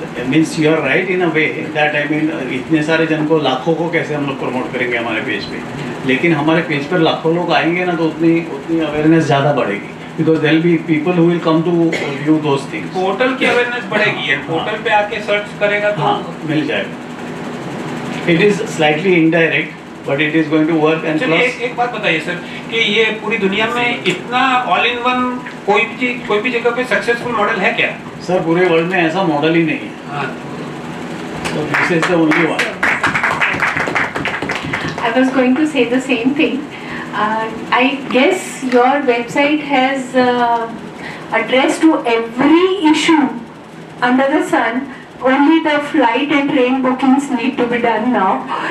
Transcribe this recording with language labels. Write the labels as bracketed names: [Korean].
[English] Means you are right in a way that I mean [Hindi] इतने सारे जन को लाखों को कैसे हम लोग प्रमोट करेंगे हमारे पेज पे, लेकिन हमारे पेज पर लाखों लोग आएंगे ना तो उतनी अवेयरनेस ज़्यादा बढ़ेगी. [English] Because there will be people who will come to view those things. [Hindi] Portal की अवेयरनेस बढ़ेगी, and पोर्टल पे आके सर्च करेगा तो हाँ मिल जाएगा. [English] It is slightly indirect, but it is going to work. And [Hindi] चलिए [English] plus [Hindi] एक बात बताइए सर कि ये पूरी दुनिया में इतना ऑल इन वन कोई भी जगह पे सक्सेसफुल मॉडल है क्या? सर पूरे वर्ल्ड में ऐसा मॉडल ही नहीं है. हाँ. [English] So this is the only one. I was going to say the same thing. I guess your website has address to every issue under the sun. Only the flight and train bookings need to be done now.